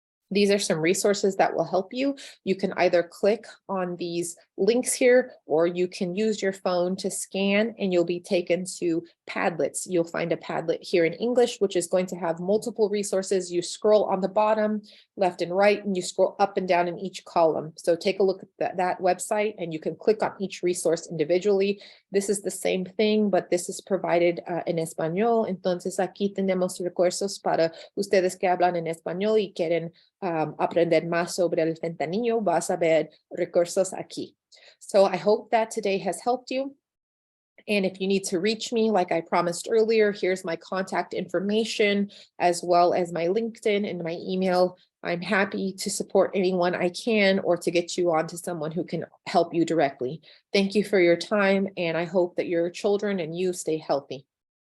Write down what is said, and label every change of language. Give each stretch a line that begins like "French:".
English: These are some resources that will help you. You can either click on these links here, or you can use your phone to scan and you'll be taken to Padlets. You'll find a Padlet here in English, which is going to have multiple resources. You scroll on the bottom, left and right, and you scroll up and down in each column. So take a look at that website and you can click on each resource individually. This is the same thing, but this is provided
Spanish: en español. Entonces aquí tenemos recursos para ustedes que hablan en español y quieren aprender más sobre el fentanilo. Vas a ver recursos aquí.
English: So I hope that today has helped you. And if you need to reach me, like I promised earlier, here's my contact information, as well as my LinkedIn and my email. I'm happy to support anyone I can, or to get you on to someone who can help you directly. Thank you for your time, and I hope that your children and you stay healthy.